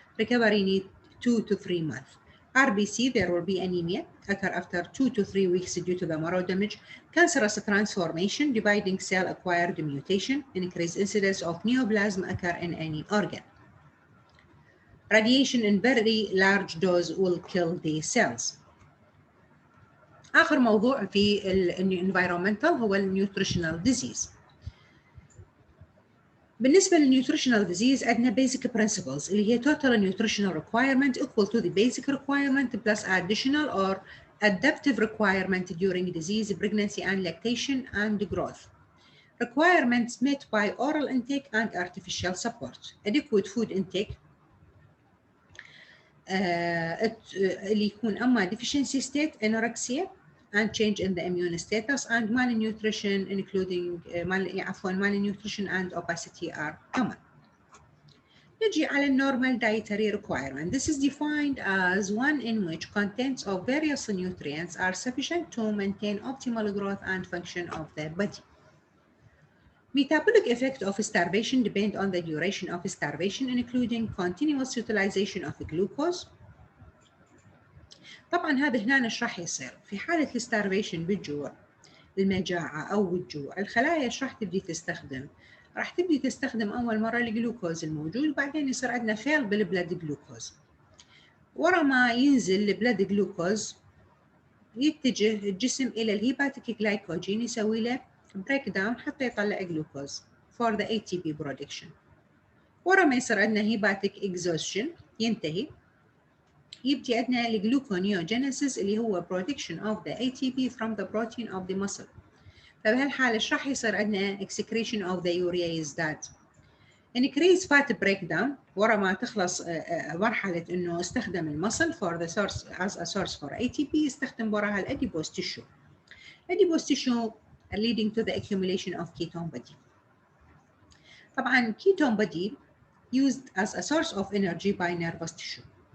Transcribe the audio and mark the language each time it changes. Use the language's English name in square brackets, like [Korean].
[English] Recovery need 2 to 3 months. RBC, there will be anemia, occur after 2 to 3 weeks due to the marrow damage, cancerous transformation, dividing cell acquired mutation, increased incidence of neoplasm occur in any organ. Radiation in very large dose will kill the cells. [Arabic] آخر موضوع في environmental هو [English] nutritional disease. [Arabic] بالنسبة للنيوتريشنال ديزيز عندنا [English] basic principles [Arabic] اللي هي [English] total nutritional requirement equal to the basic requirement plus additional or adaptive requirement during disease, pregnancy and lactation and growth. Requirements met by oral intake and artificial support. Adequate food intake [Arabic] اللي يكون أما [English] deficiency state, anorexia, and change in the immune status, and malnutrition including malnutrition and obesity are common. [Arabic] نجي على [English] normal dietary requirement. This is defined as one in which contents of various nutrients are sufficient to maintain optimal growth and function of the body. Metabolic effect of starvation depend on the duration of starvation, including continuous utilization of glucose. [Arabic] طبعا هذا هنا ايش راح يصير في حالة الستارفيشن بالجوع، المجاعة أو الجوع، الخلايا ايش راح تبدي تستخدم؟ راح تبدي تستخدم أول مرة الجلوكوز الموجود، وبعدين يصير عندنا فيل بالبلاد جلوكوز. ورا ما ينزل البلاد جلوكوز يتجه الجسم إلى الهيباتيك جلايكوجين يسوي له بريك داون حتى يطلع جلوكوز [English] for the ATP production. [Arabic] ورا ما يصير عندنا هيباتيك exhaustion ينتهي، يبدي عندنا الجلوكونيوجينيسيس اللي هو [English] production of the ATP from the protein of the muscle. [Arabic] فبهالحالة ايش راح يصير عندنا [English] excretion of the urea [Arabic] يزداد. [English] increase fat breakdown [Arabic] ورا ما تخلص مرحلة انه استخدم المصل [English] for the source as a source for ATP، [Arabic] يستخدم وراها الاديبوز [English] tissue. adipose tissue leading to the accumulation of ketone body. [Arabic] طبعا [English] ketone body used as a source of energy by nervous tissue.